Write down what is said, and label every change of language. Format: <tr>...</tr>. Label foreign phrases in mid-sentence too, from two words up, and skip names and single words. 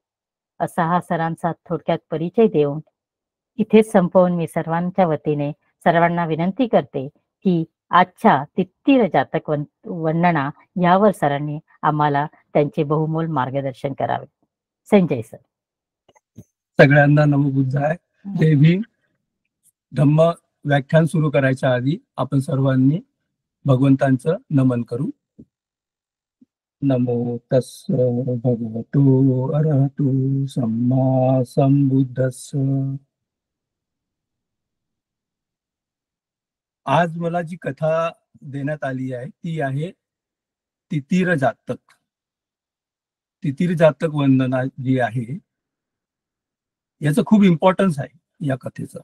<mr>असा हा सरांचा थोडक्यात परिचय देऊन इथेच संपवून मी सर्वांच्या वतीने सर्वांना विनंती करते की आजच्या तित्तीर जातक वर्णना यावर सरांनी आम्हाला त्यांचे बहुमोल मार्गदर्शन करावे. संजय सर. सगळ्यांना नमोबुद्धाय. देवी धम्म व्याख्यान सुरू करायच्या आधी आपण सर्वांनी भगवंतांचं नमन करू.</mr> <pi>नमो तस् भगवतो अरहतो सम्मा संबुद्धस्स.</pi> <mr>आज मला जी कथा देण्यात आली आहे ती आहे तितीर जातक. तितीर जातक वंदना जी आहे याचं खूप इम्पॉर्टन्स आहे या कथेचं.</mr>